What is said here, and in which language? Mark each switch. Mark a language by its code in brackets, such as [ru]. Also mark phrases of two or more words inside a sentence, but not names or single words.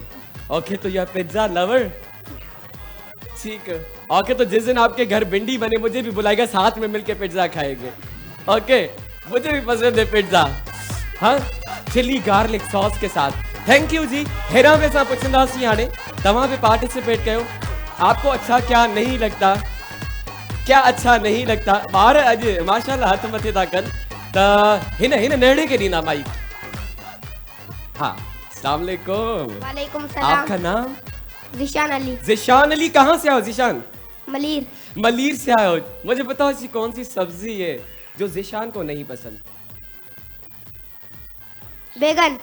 [hi] ओके, तो यह [en] pizza lover, [hi] ठीक है। ओके, तो जिस दिन आपके घर भिंडी बने मुझे भी बुलाएगा, साथ में मिलके पिज्जा खाएंगे। ओके, मुझे भी पसंद है पिज्जा। हाँ, [en] chili garlic sauce [hi] के साथ। [en] thank you [sd] जी। हेरा वैसा पुछंदासीं हाणे तव्हां भी पार्टिसिपेट कयो। [hi] आपको अच्छा क्या नहीं लगता, क्या अच्छा नहीं लगता? [sd] ॿार अॼु माशाल्लाह हथ मथे था कनि। त हिन नेड़े के ॾींदा माइक। हाँ, [ar] السلام عليكم. वालेकुम सलाम। [hi] आपका नाम? जिशान अली। जिशान अली, कहाँ से आओ जिशान? मलीर। मलीर से आए हो। मुझे बताओ ऐसी कौन सी सब्जी है जो जिशान को नहीं पसंद? बैगन।